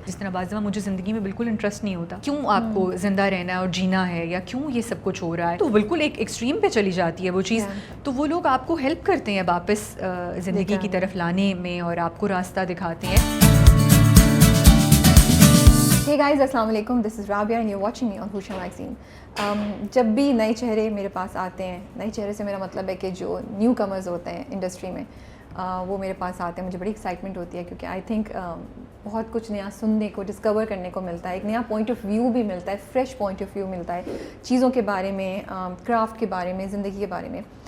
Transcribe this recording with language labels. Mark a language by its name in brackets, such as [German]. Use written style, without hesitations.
[Urdu] جس طرح بعض دفعہ مجھے زندگی میں بالکل انٹرسٹ نہیں ہوتا, کیوں آپ کو زندہ رہنا ہے اور جینا ہے, یا کیوں یہ سب کچھ ہو رہا ہے, تو بالکل ایک ایکسٹریم پہ چلی جاتی ہے وہ چیز. تو وہ لوگ آپ کو ہیلپ کرتے ہیں واپس زندگی کی طرف لانے میں, اور آپ کو راستہ دکھاتے ہیں. [English] Hey guys, السلام علیکم, this is Rabia and you're watching me on Husha Magazine. [Urdu] جب بھی نئے چہرے میرے پاس آتے ہیں, نئے چہرے سے میرا مطلب ہے کہ جو نیو کمرز ہوتے ہیں انڈسٹری میں, وہ میرے پاس آتے ہیں, مجھے بڑی ایکسائٹمنٹ ہوتی ہے, کیونکہ آئی تھنک بہت کچھ نیا سننے کو, ڈسکور کرنے کو ملتا ہے, ایک نیا پوائنٹ آف ویو بھی ملتا ہے, فریش پوائنٹ آف ویو ملتا ہے چیزوں کے بارے میں, کرافٹ کے بارے میں, زندگی کے بارے میں.